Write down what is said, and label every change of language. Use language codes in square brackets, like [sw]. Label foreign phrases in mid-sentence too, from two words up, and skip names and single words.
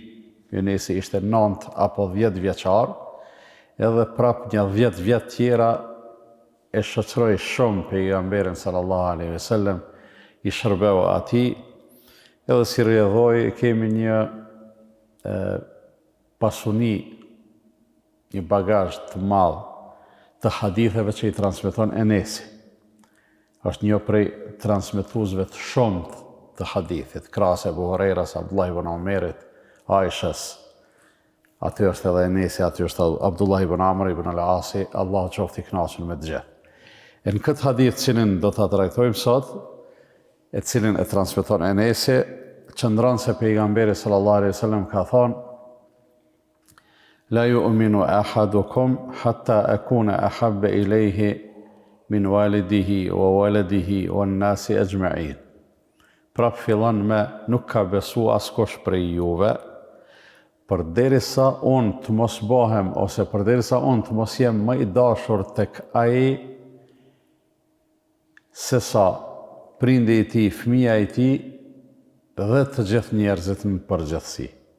[sq] Enesi ishte 9 apo 10 vjeçar, edhe prap një 10 vjet tjera e shoqëroi shumë pejgamberin [ar] صلى الله عليه وسلم, [sq] I shërbeu atij, edhe si rrjedhoi kemi një pasuni, një bagazh të madh të haditheve që I transmeton Enesi. Është një prej transmetuesve të shumt të hadithit, krahas Abu Hurajras, Abdullah ibn Omerit, Aishas. Aty është edhe Enesi, aty është Abdullah ibn Amr ibn al-Asi, Allahu qoftë I kënaqur me të gjithë. Në këtë hadith cilin do ta trajtojmë sot, e cilin e transmeton Enesi, qëndron se pejgamberi [ar] صلى الله عليه وسلم [sq] ka thonë: [ar] لا يؤمن أحدكم حتى أكون أحب إليه من والده وولده والناس أجمعين. [sq] Prap fillon me nuk ka besu askush prej juve, përderisa unë të mos bëhem ose përderisa unë të mos jem më I dashur tek ai se sa prindi I tij, fëmia I tij dhe të gjithë njerëzit në përgjithësi.